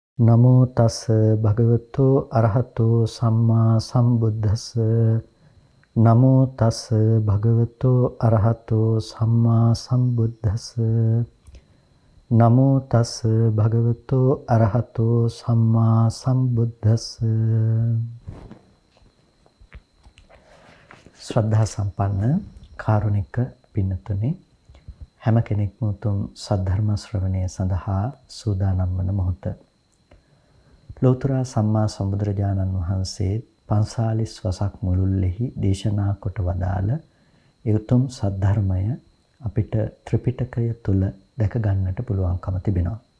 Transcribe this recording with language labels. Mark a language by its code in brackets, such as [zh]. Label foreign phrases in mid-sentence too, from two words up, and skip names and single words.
[pi] නමෝ තස් භගවතු අරහතෝ සම්මා සම්බුද්දස්ස. නමෝ තස් භගවතු අරහතෝ සම්මා සම්බුද්දස්ස. නමෝ තස් භගවතු අරහතෝ සම්මා සම්බුද්දස්ස. [si] ශ්‍රද්ධා සම්පන්න කාරුණික පින්නතුනි, හැම කෙනෙක්ම උතුම් සද්ධර්ම ශ්‍රවණය සඳහා සූදානම් වන මොහොත. ලෝතර සම්මා සම්බුදුරජාණන් වහන්සේ 45 වසක් මුළුල්ලෙහි දේශනා කොට වදාළ ඒ උතුම් සද්ධර්මය අපිට ත්‍රිපිටකය තුල දැක ගන්නට පුළුවන්කම තිබෙනවා.